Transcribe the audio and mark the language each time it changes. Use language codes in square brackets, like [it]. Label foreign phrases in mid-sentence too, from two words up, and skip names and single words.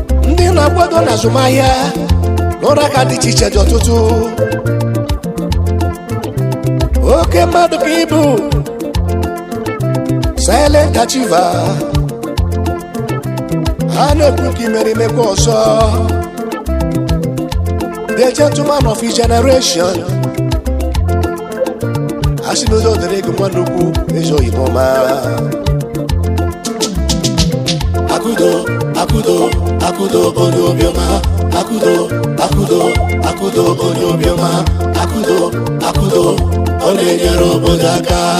[ig] Ndị na-akwado n'azụmahịa n'ụlọ aka dị iche iche dị ọtụtụ. Oke mmadụ ka ị bụ. [en] Silent achiever. [ig] Ha na-ekwu ka imere imekwa ọzọ. [en] The gentleman of his generation. [ig] A sị na udo dịrị gị nwanne ukwu, ezi oyibo ọma. Akudo, Akudo, Akudo, onye obiọma. Akudo, Akudo, Akudo, onye obiọma. Akudo, Akudo, ọ na-enyere obodo aka.